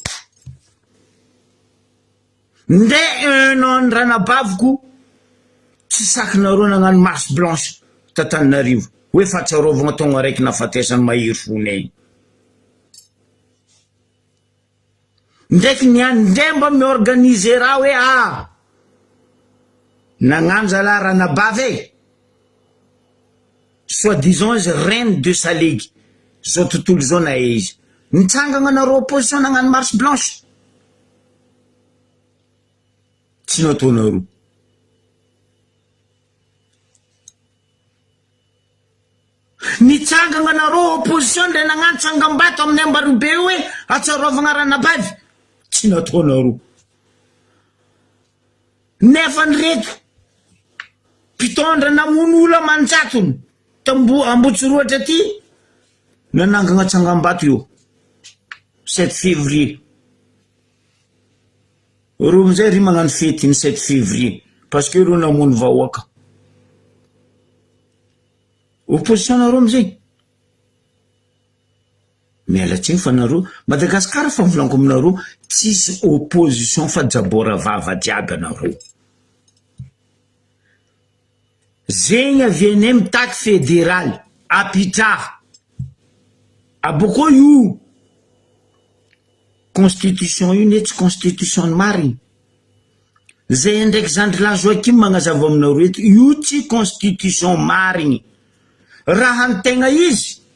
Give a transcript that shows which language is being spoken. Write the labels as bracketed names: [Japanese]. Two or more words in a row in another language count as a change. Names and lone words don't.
[Malagasy] nde [French] un an [Malagasy] raha nabaviko tsy sakinareo nagnano [French] marche blanche [Malagasy] tatanarivo hoe fatsarovagna taogna araiky nafatesany mahiry fonay ndraiky niany ndre mba miorganiser raha hoe nagnano zala raha nabavy [French] soit disons [Malagasy] izy [French] reine de sa ligue [Malagasy] zao tontolo zao na izy nitsangana anareo opposition nagnano [French] marche blanche [Malagasy] tsy nataonareo nitsangana anareo opposition nde nagnano tsangam-bato amin'ny ambarobe io hoe atsarovagna raha nabavy tsy nataonareo nefa nyreto mpitondra namono olo manjatony ambotsoroatra ty nanangana tsangam-bato io 7 février reo amizay ry magnano fety ny 7 février [French] parce que [Malagasy] reo namono vahoaka opposition nareo amizay mialatsiny fa nareo Madagasikara fa mivolaniko aminareo tsisy opposition fa jabora vava jiaby anareo zegny avianay mitaky fédéral apitraha aboko io constitution io ne tsy constitution marigny zay ndraiky Zandry Joakim magnazava aminao reto, io tsy constitution marigny raha ny tegna izy